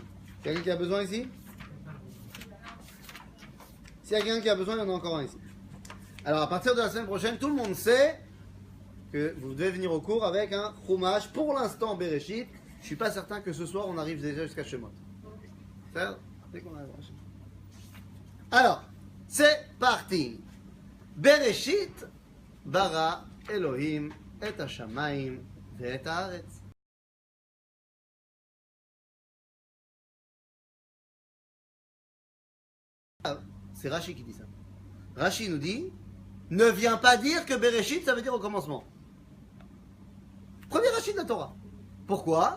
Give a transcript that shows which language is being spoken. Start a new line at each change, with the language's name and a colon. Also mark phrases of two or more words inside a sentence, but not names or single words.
French: Quelqu'un qui a besoin ici? S'il y a quelqu'un qui a besoin, il y en a encore un ici. Alors, à partir de la semaine prochaine, tout le monde sait que vous devez venir au cours avec un chumash. Pour l'instant, Bereshit. Je ne suis pas certain que ce soir, on arrive déjà jusqu'à Shemot. Alors, c'est parti.
Hebrew: בראשית ברא אלהים את השמים ואת הארץ.
French: C'est Rashi qui dit ça. Rashi nous dit, ne viens pas dire que Bereshit, ça veut dire au commencement. Premier Rashi de la Torah. Pourquoi?